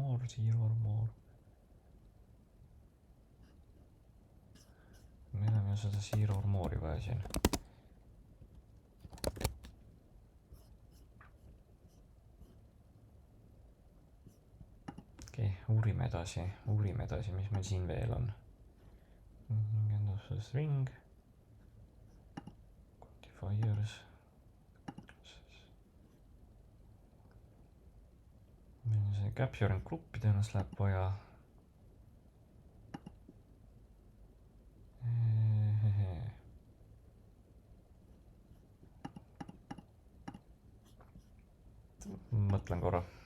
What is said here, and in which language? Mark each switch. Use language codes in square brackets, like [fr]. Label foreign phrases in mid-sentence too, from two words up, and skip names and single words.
[en] Zero or more. [et] Meil on ju seda [en] zero or more'i [et] vaja siin. Okei, uurime edasi, mis meil siin veel on. [en] End of the string. Quantifiers. [et] Meil on see capturing gruppi tõenäoliselt läheb vaja. Mõtlen korra.